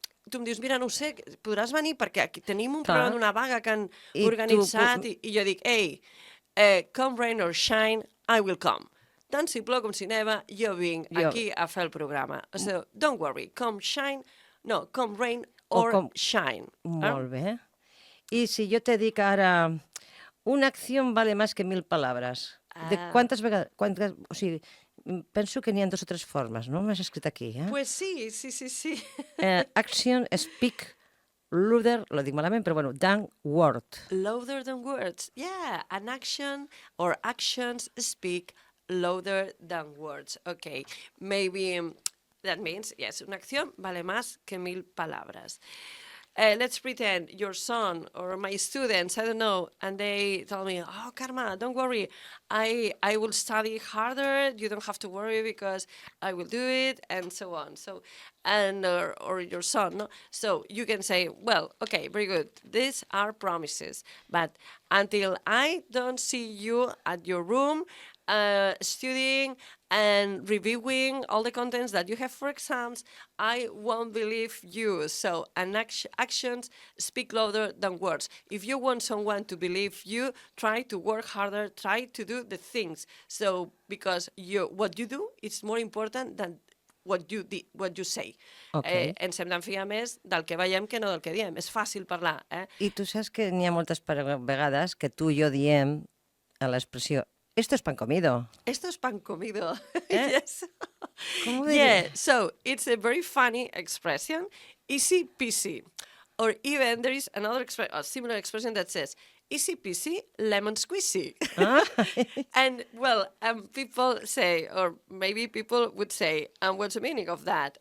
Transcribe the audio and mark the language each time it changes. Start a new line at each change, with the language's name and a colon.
Catalan: Tu em dius, mira, no ho sé, podràs venir perquè aquí tenim un problema d'una vaga que han organitzat i jo dic,
English: come rain or shine, I will come.
Catalan: Tant si plou com si neva, jo vinc aquí a fer el programa.
English: So, don't worry, come rain or shine.
Catalan: Molt bé. I si jo te dic ara,
Spanish: una acción vale más que 1000 palabras.
Catalan: De quantes vegades... O sigui, penso que n'hi ha 2 o 3 formes, no? M'has escrit aquí,
Spanish: Pues sí.
English: Action, speak, louder,
Catalan: lo dic malament, però bueno,
English: than word. Louder than words. Yeah, an action or actions speak louder than words. Okay, maybe that means, yes,
Spanish: una acción vale más que 1000 palabras.
English: Let's pretend your son or my students, I don't know, and they tell me, oh, Karma, don't worry, I will study harder, you don't have to worry because I will do it, and so on. So, or your son, no? So you can say, well, okay, very good, these are promises, but until I don't see you at your room, studying and reviewing all the contents that you have for exams, I won't believe you. So, actions speak louder than words. If you want someone to believe you, try to work harder, try to do the things. So, because what you do is more important than what you say. Okay.
Catalan: Ens hem d'enfiar més del que veiem que no del que diem. És fàcil parlar. I tu saps que n'hi ha moltes vegades que tu i jo diem a l'expressió
Spanish: esto es pan comido. Esto es pan comido.
English: Yes. Yeah, so it's a very funny expression, easy peasy. Or even there is another similar expression that says, easy peasy, lemon squeezy. And, well, people say, or maybe people would say, what's the meaning of that?